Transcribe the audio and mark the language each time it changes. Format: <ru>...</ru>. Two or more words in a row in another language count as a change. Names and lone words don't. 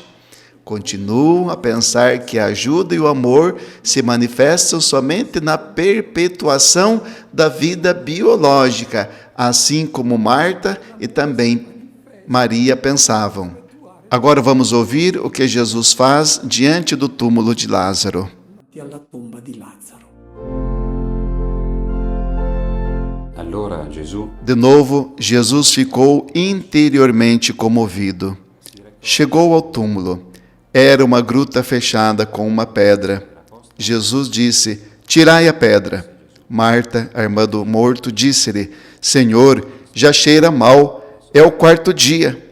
<pt>Continuam a pensar que a ajuda e o amor se manifestam somente na perpetuação da vida biológica, assim como Marta e também Maria pensavam. Agora vamos ouvir o que Jesus faz diante do túmulo de Lázaro.</pt> <it>alla tomba di Lazzaro. Allora Gesù,</it> <pt>De novo, Jesus ficou interiormente comovido. Chegou ao túmulo. Era uma gruta fechada com uma pedra. Jesus disse: tirai a pedra. Marta, a irmã do morto, disse-lhe: Senhor, já cheira mal, é o 4º dia.</pt>